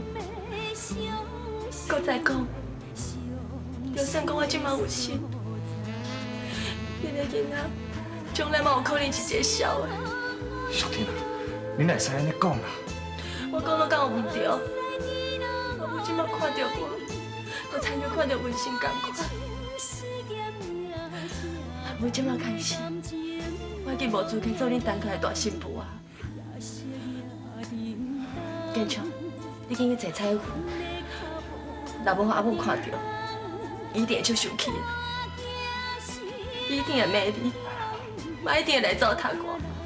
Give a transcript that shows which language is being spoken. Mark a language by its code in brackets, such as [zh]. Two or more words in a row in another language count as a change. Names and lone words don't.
[nan] 搁再讲，就算讲我即马有心，你个囡仔将来嘛有可能是一个枭的。兄弟啊，你哪会使安尼讲啊？我讲了敢有毋对？阿母即马看到我，就亲像看到文心同款。阿母即马开始，我已经无资格做恁当家的大媳妇啊！建昌，你紧去坐彩云，若无阿母看到，一定会足生气的，一定会骂你，嘛一定会来糟蹋我。